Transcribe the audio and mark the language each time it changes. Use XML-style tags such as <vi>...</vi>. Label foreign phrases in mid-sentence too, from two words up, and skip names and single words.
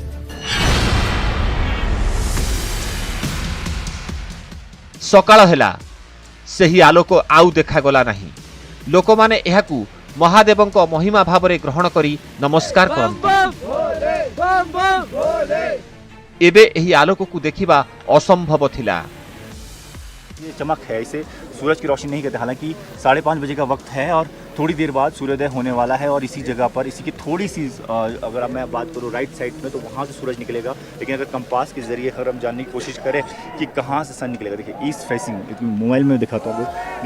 <or>ସକାଳ ହେଲା, ସେହି ଆଲୋକ ଆଉ ଦେଖାଗଲା ନାହିଁ। ଲୋକମାନେ ଏହାକୁ ମହାଦେବଙ୍କ ମହିମା ଭାବରେ ଗ୍ରହଣ କରି ନମସ୍କାର କରନ୍ତି। ଏବେ ଏହି ଆଲୋକକୁ ଦେଖିବା ଅସମ୍ଭବ ଥିଲା।</or> <hi>ये चमक है, इसे सूरज की रोशनी नहीं कहते। हालांकि 5:30 बजे का वक्त है और थोड़ी देर बाद सूर्योदय होने वाला है और इसी जगह पर इसी की थोड़ी सी अगर मैं बात करूँ</hi> <en>right side</en> <hi>में तो वहाँ से सूरज निकलेगा। लेकिन अगर कंपास के जरिए अगर हम जानने की कोशिश करें कि कहाँ से सन निकलेगा, देखिए</hi> <en>east facing,</en> <hi>मोबाइल में दिखाता हूँ आपको।</hi>